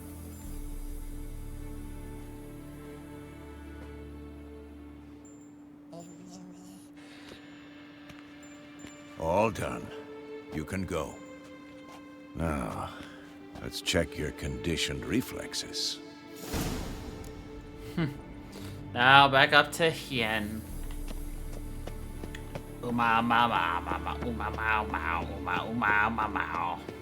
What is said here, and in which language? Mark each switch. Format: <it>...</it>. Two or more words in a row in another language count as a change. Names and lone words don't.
<en>All done. You can go. Now, let's check your conditioned reflexes. Now back up to Hien. Uma ma ma ma ma uma mau mau uma ma mau.</en>